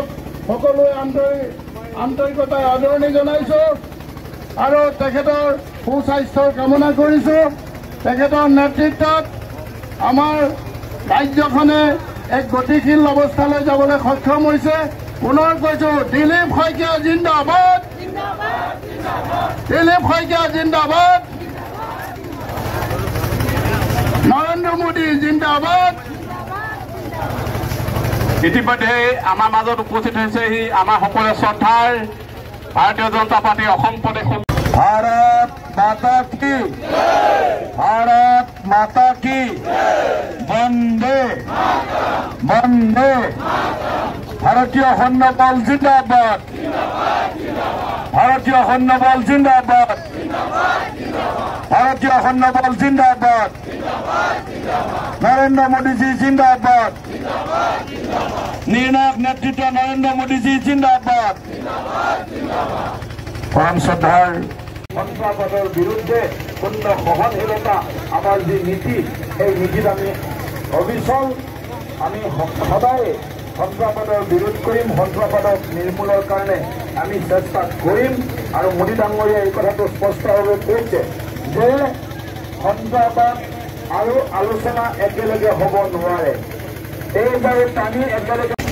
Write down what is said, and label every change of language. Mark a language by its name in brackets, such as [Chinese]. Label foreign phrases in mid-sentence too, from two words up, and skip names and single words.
[Assamese] সকলোৱে আন্তৰিকতাৰে আদৰণি জনাইছোঁ আৰু তেখেতৰ সুস্বাস্থ্যৰ কামনা কৰিছোঁ তেখেতৰ নেতৃত্বত আমাৰ ৰাজ্যখনে এক গতিশীল অৱস্থালৈ যাবলৈ সক্ষম হৈছে পুনৰ কৈছোঁ দিলীপ শইকীয়া জিন্দাবাদ দিলীপ শইকীয়া জিন্দাবাদ নৰেন্দ্ৰ মোদী জিন্দাবাদ ইতিমধ্যে আমাৰ মাজত উপস্থিত হৈছেহি আমাৰ সকলোৱে শ্ৰদ্ধাৰ ভাৰতীয় জনতা পাৰ্টীৰ অসম প্ৰদেশৰ [Hindi] भारत माता की भारत माता की वंदे वंदे भारतीय सैन्य बल जिंदाबाद भारतीय सैन्य बल जिंदाबाद भारतीय सैन्य बल जिंदाबाद नरेंद्र मोदी जी जिंदाबाद निर्णायक नेतृत्व नरेंद्र मोदी जी जिंदाबाद [Assamese] পৰম শ্ৰদ্ধাৰ সন্ত্ৰাসবাদৰ বিৰুদ্ধে পূৰ্ণ সহনশীলতা আমাৰ যি নীতি এই নীতিত আমি অবিচল আমি সদায় সন্ত্ৰাসবাদৰ বিৰোধ কৰিম সন্ত্ৰাসবাদক নিৰ্মূলৰ কাৰণে আমি চেষ্টা কৰিম আৰু মোদী ডাঙৰীয়াই এই কথাটো স্পষ্টভাৱে কৈছে যে সন্ত্ৰাসবাদ আৰু আলোচনা একেলগে হ'ব নোৱাৰে এইবাৰে টানি একেলগে